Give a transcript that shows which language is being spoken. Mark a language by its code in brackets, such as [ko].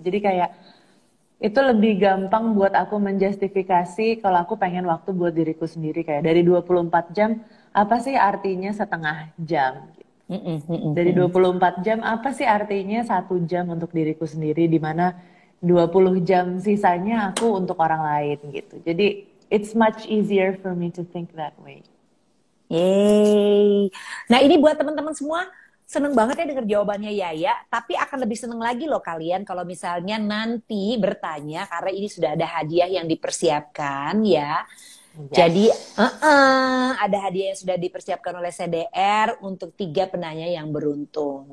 [id] Jadi kayak itu lebih gampang buat aku menjustifikasi kalau aku pengen waktu buat diriku sendiri kayak dari 24 jam apa sih artinya setengah jam? mm-mm, mm-mm, Dari mm-mm. 24 jam, apa sih artinya 1 jam untuk diriku sendiri, di mana 20 jam sisanya aku untuk orang lain gitu. [en] Jadi, it's much easier for me to think that way. Yeay. [id] Nah ini buat teman-teman semua seneng banget ya denger jawabannya Yaya, tapi akan lebih seneng lagi loh kalian kalau misalnya nanti bertanya karena ini sudah ada hadiah yang dipersiapkan ya. Jadi [en] Yes. [id] ada hadiah yang sudah dipersiapkan oleh CDR untuk 3 penanya yang beruntung.